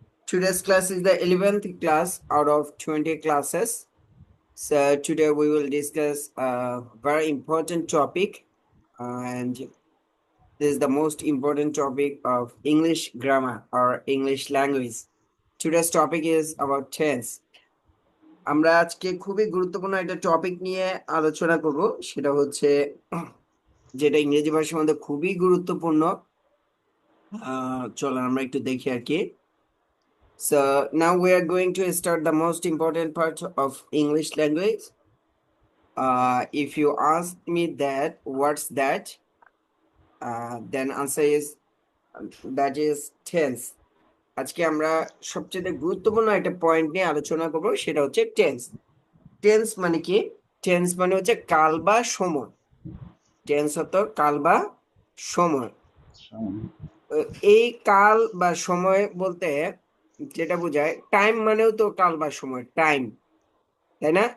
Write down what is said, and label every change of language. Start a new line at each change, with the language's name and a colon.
English: Today's class is the 11th class out of 20 classes. So today we will discuss a very important topic, and this is the most important topic of English grammar or English language. Today's topic is about tense.
Bangla: আমরা আজকে খুবই গুরুত্বপূর্ণ একটা topic নিয়ে আলোচনা করব, সেটা হচ্ছে যেটা ইংরেজি ভাষার মধ্যে খুবই গুরুত্বপূর্ণ। চলো আমরা একটু দেখি আর কি।
English: So now we are going to start the most important part of English language. If you ask me that what's that, then answer is that is tense.
Bangla: আজকে আমরা সবচেয়ে গুরুত্বপূর্ণ একটা পয়েন্ট নিয়ে আলোচনা করব, সেটা হচ্ছে টেন্স। টেন্স মানে কি? টেন্স মানে হচ্ছে কাল বা সময়। টেন্স অর্থ কাল বা সময়। তো এই কাল বা সময় বলতে যেটা বোঝায়, টাইম মানেও তো কাল বা সময়, টাইম, তাই না?